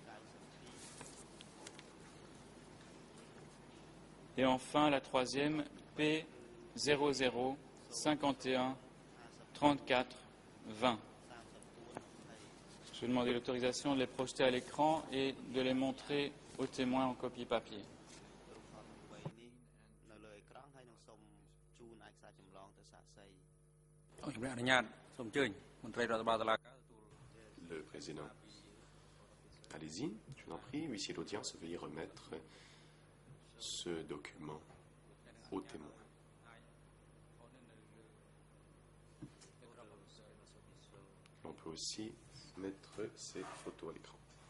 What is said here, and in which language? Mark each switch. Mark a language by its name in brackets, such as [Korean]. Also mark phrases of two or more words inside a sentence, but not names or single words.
[French] Et enfin, la troisième, P0051 34 20. Je vais demander l'autorisation de les projeter à l'écran et de les montrer aux témoins en copie papier. [Khmer] នៅលើអេក្រង់ហើយនឹងសូមជូនឯកសារចម្លងទៅសាកសី [French] Le président. Allez-y, je vous en prie, huissier d'audience, veuillez remettre ce document au témoin. On peut aussi mettre ces photos à l'écran.